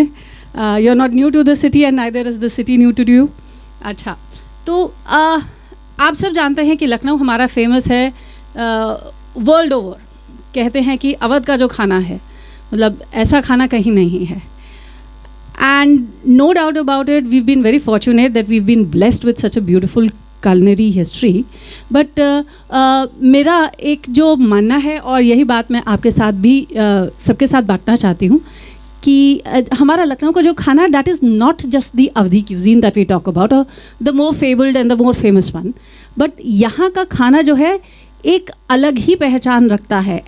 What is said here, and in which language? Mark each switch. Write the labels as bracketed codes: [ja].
[en] You are not new to the city and neither is the city new to you. [hi] अच्छा, तो आप सब जानते हैं कि लखनऊ हमारा फेमस है वर्ल्ड ओवर। कहते हैं कि अवध का जो खाना है, मतलब ऐसा खाना कहीं नहीं है। [en] And no doubt about it, we've been very fortunate that we've been blessed with such a beautiful culinary history. [hi] But मेरा एक जो मानना है, और यही बात मैं आपके साथ भी सबके साथ बांटना चाहती हूँ, कि हमारा लखनऊ का जो खाना, [en] that is not just the Awadhi cuisine that we talk about, or the more fabled and the more famous one. [hi] But यहाँ का खाना जो है एक अलग ही पहचान रखता है।